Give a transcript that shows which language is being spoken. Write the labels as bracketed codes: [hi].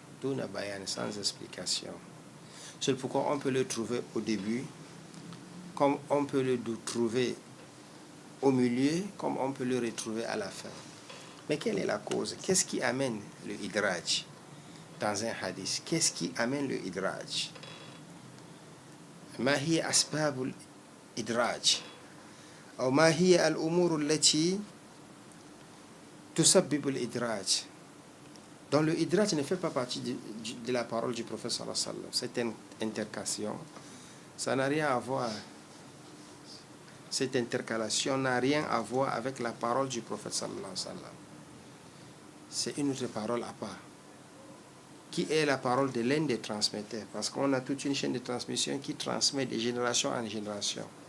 [ar] Duna bayan, [fr] sans explication. C'est pourquoi on peut le trouver au début, comme on peut le trouver au milieu, comme on peut le retrouver à la fin. Mais quelle est la cause? Qu'est-ce qui amène le idraj dans un hadith? Qu'est-ce qui amène le idraj? [ar] ما هي أسباب الإدراج أو ما هي الأمور التي تسبب الإدراج? [fr] Donc le idraj ne fait pas partie de la parole du prophète sallallahu alayhi wa sallam. Cette intercation, ça n'a rien à voir. Cette intercalation n'a rien à voir avec la parole du prophète sallallahu alayhi wa sallam. C'est une autre parole à part, qui est la parole de l'un des transmetteurs, parce qu'on a toute une chaîne de transmission qui transmet de génération en génération.